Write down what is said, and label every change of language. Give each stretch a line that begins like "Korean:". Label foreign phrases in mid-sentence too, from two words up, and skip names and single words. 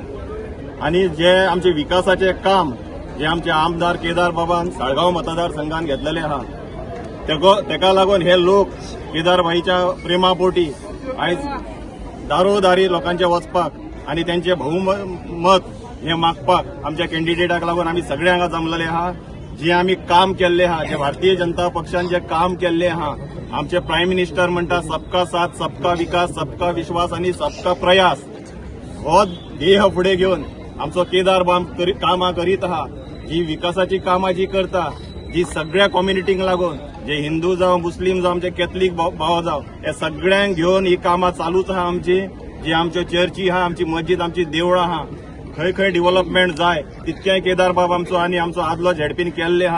Konkani: आणि जे आमचे विकासाचे काम जे आमचे आमदार केदार बाबान साळगांव मतदारसंघान घेतलेले आहा तेका लागून हे लोक केदारभाईच्या प्रेमापोटी आयज दारोदारी लोकांचे वचपाक आणि त्यांचे बहुमत हे मागपाक आमच्या कॅन्डिडेटाक लागून आम्ही सगळे हांगा जमलेले आहा. जे आम्ही काम केल्ले आहा, जे भारतीय जनता पक्षान जे काम केल्ले आहा, आमचे
English: prime minister
Konkani: म्हणटा
Hindi: सबका साथ, सबका विकास, सबका विश्वास
Konkani: आणि
Hindi: सबका प्रयास
Konkani: हो ध्येय फुडें घेऊन आमचो केदार बाब कामां करीत आहा. जी विकासाची कामां जी करता, जी सगळ्या कम्युनिटींक लागून, जे हिंदू जावं, मुस्लीम जावं, आमचे कॅथलीक भाव जावं, हे सगळ्यांक घेऊन ही कामां चालूच आहा आमची. जी आमच्यो चर्ची आहा, आमची मस्जिद, आमची देवळां आहा, खंय डेव्हलपमेंट जाय तितकें केदार बाब आमचो आणि आमचो आदलो ZPन केल्ले आहा.